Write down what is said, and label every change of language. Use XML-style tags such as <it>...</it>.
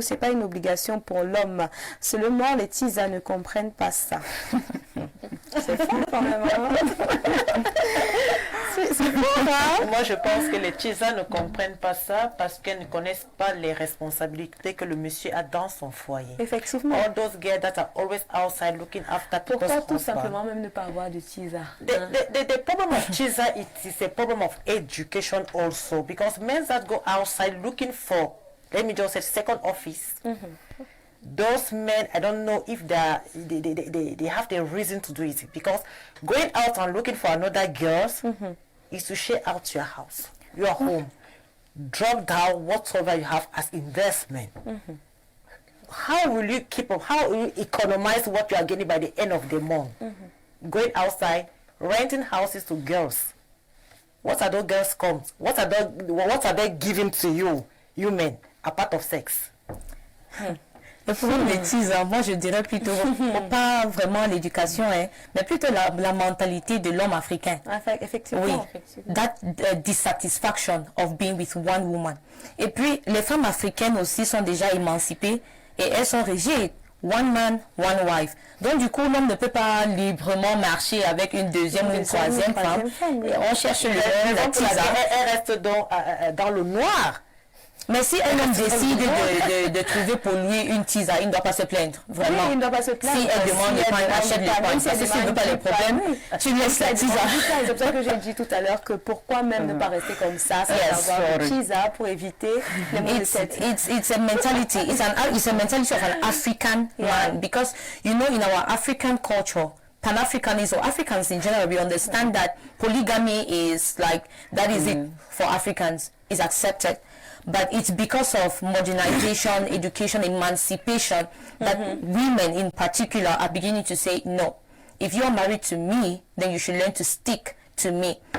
<fr>C'est pas une obligation pour l'homme. Seulement, les tisas ne comprennent pas ça. C'est fort quand même. C'est fort, hein? Moi, je pense que les tisas ne comprennent pas ça parce qu'elles ne connaissent pas les responsabilités que le monsieur a dans son foyer. Effectivement.</fr> <en>All those girls that are always outside looking after people's</en> <fr>Pourquoi tout</fr> <en>husband.</en> <fr>simplement même ne pas avoir de tisa?</fr> <en>The problem of tisa, it is a problem of education also, because men that go outside looking for, let me just say, second office, those men, I don't know if they have the reason to do it, because going out and looking for another girls is to share out your house, your home, drop down whatsoever you have as investment. How will you keep up? How will you economize what you are getting by the end of the month? Going outside, renting houses to girls. What are those girls come? What are they giving to you, you men, apart of sex?</en> <fr>Le problème des tisas, moi je dirais plutôt, pas vraiment l'éducation, hein, mais plutôt la mentalité de l'homme africain. Effectivement. Oui, Effectivement.</fr> <en>that dissatisfaction of being with one woman.</en> <fr>Et puis, les femmes africaines aussi sont déjà émancipées et elles sont régies.</fr> <en>One man, one wife.</en> <fr>Donc du coup, l'homme ne peut pas librement marcher avec une deuxième ou une troisième femme. Et on cherche la tisa. Elle reste dans le noir. Mais si un homme décide de trouver pour lui une tisa, il ne doit pas se plaindre, vraiment. Oui, il ne doit pas se plaindre. Si elle demande le pain, achète le pain. Parce que s'il ne veut pas les problèmes, tu laisses la tisa. C'est pour ça que j'ai dit tout à l'heure que pourquoi même ne pas rester comme ça, sans avoir une tisa pour éviter les maux de tête.</fr> <en>It's a mentality. It's a mentality of an African man, because you know in our African culture, Pan-Africanism, or Africans in general, we understand that polygamy is like, that is it for Africans, is accepted. But it's because of modernization, education, emancipation that women in particular are beginning to say, no, if you are married to me, then you should learn to stick to me.</en>